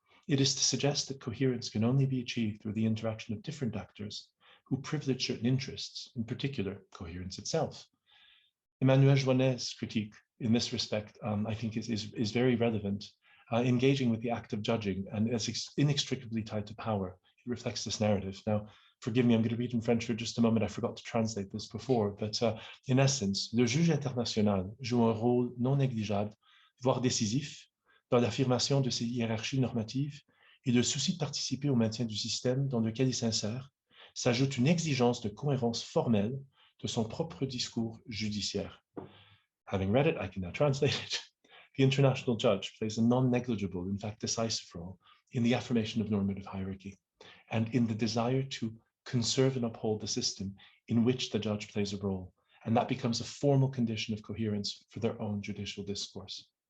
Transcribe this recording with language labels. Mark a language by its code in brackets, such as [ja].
[en] It is to suggest that coherence can only be achieved through the interaction of different actors who privilege certain interests, in particular, coherence itself. Emmanuel Joannet's critique in this respect, I think, is very relevant, engaging with the act of judging and as inextricably tied to power. It reflects this narrative. Now, forgive me, I'm going to read in French for just a moment. I forgot to translate this before, but in essence, [fr] le juge international joue un rôle non négligeable, voire décisif, dans l'affirmation de ses hiérarchies normatives et le souci de participer au maintien du système dans lequel il s'insère, s'ajoute une exigence de cohérence formelle de son propre discours judiciaire. [en] Having read it, I can now translate it. The international judge plays a non-negligible, in fact decisive role in the affirmation of normative hierarchy and in the desire to conserve and uphold the system in which the judge plays a role, and that becomes a formal condition of coherence for their own judicial discourse.